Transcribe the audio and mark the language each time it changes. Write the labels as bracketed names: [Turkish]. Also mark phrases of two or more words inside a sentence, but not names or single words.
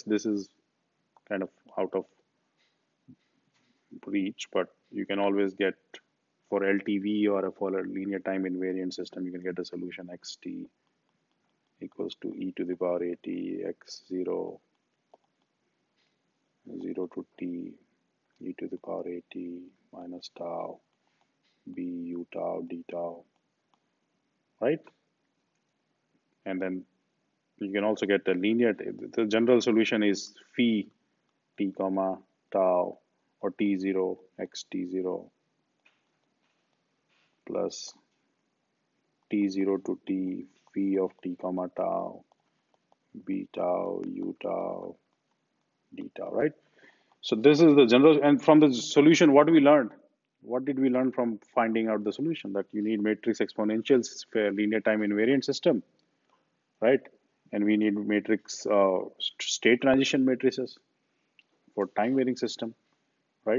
[English] This is kind of out of reach, but you can always get for LTV or for a linear time invariant system, you can get a solution xt equals to e to the power at x0 0 to t e to the power at minus tau b u tau d tau, right? And then you can also get a linear. The general solution is phi t comma tau or t0 x t0 plus t0 to t phi of t comma tau b tau u tau d tau, right? So this is the general, and from the solution, what we learned? What did we learn from finding out the solution? That you need matrix exponentials for a linear time invariant system, right? And we need matrix state transition matrices for time varying system, right?